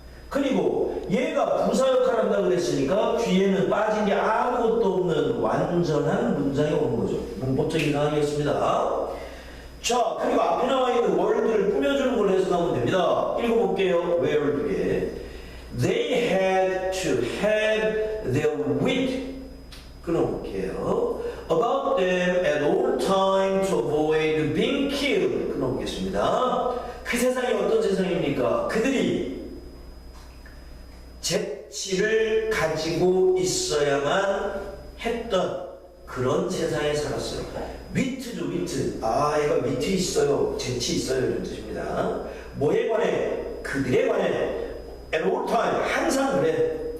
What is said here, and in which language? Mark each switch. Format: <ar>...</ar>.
<ko>그리고 얘가 부사 역할을 한다고 그랬으니까 뒤에는 빠진 게 아무것도 없는 완전한 문장이 오는 거죠. 문법적인 상황이었습니다. 자, 그리고 앞에 나와 있는 월드를 꾸며주는 걸로 해석하면 됩니다. 읽어볼게요. where 두 개.</ko> <en>They had to have their wit.</en> <ko>끊어볼게요.</ko> <en>About them at all time to avoid being killed.</en> <ko>끊어보겠습니다. 그 세상이 어떤 세상입니까? 그들이 재치를 가지고 있어야만 했던 그런 세상에 살았어요. 위트죠, 위트. 아, 얘가 위트 있어요. 재치 있어요. 이런 뜻입니다. 뭐에 관해? 그들에 관해.</ko> <en>At all time.</en> <ko>항상 그래.</ko>